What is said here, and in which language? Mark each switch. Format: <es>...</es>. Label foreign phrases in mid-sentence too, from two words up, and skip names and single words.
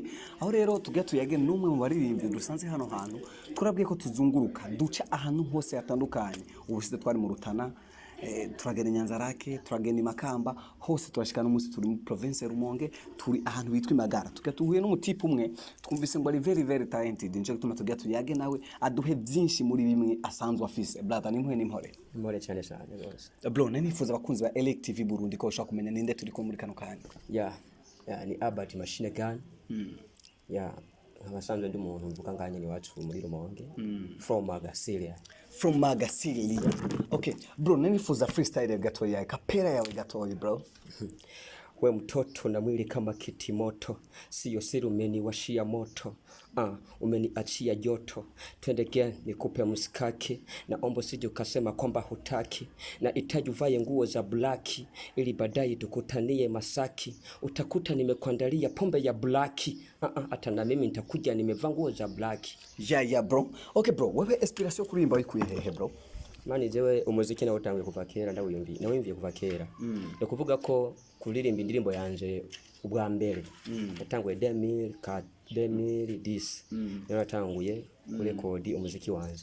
<rn>Aho rero tujya tuyage n'umwe mu baririmbyi dusanze hano hantu. Turabwiye ko tuzunguruka duca ahantu hose hatandukanye. Ubushize twari mu Rutana, turagenda Nyanzarake, turagenda Makamba, hose turashikana umunsi turi muri province Rumonge, turi ahantu bitwa Magara. Tuhuye n'umutipe umwe twumvise ngo ari</rn> <en>very talented.</en> <rn>Nje gutuma tujya tuyage nawe aduhe byinshi muri bimwe asanzwe afise. Brother nimhore cyane rwose. Bro, nifuza abakunzi ba Elic TV Burundi ko ushaka kumenya ninde turi ko muri kano kanya. Ni Albert Machine Gun. Abasanzwe ndi umuntu mvuka nganye ni wacu muri Rumonge.</rn> <en>From Magasilia. Okay, bro,</en> <rn>nifuza freestyle gatoya, kapera yawe gatoya bro.</rn> <sw>We mtoto na mwili kama kiti moto, siyo siri umeniwashia moto, umeniachia joto, twendekea nikupe msikaki, na ombo sije ukasema kwamba hutaki, na itaji uvaye nguo za blaki, ili baadaye tukutanie Masaki, utakuta nimekuandalia pombe ya blaki, hata na mimi nitakuja nimevaa nguo za blaki.</sw> <en>Yeah bro. Okay bro,</en> <rn>wewe inspiration kurimba ikuye hehe bro? Mani jewe umuziki na utanguye kuva kera ndawimviye kuva kera. No kuvuga ko kuririmba indirimbo yanje ubwa mbere natanguye 2010 natanguye kuri kodi umuziki wanje</rn>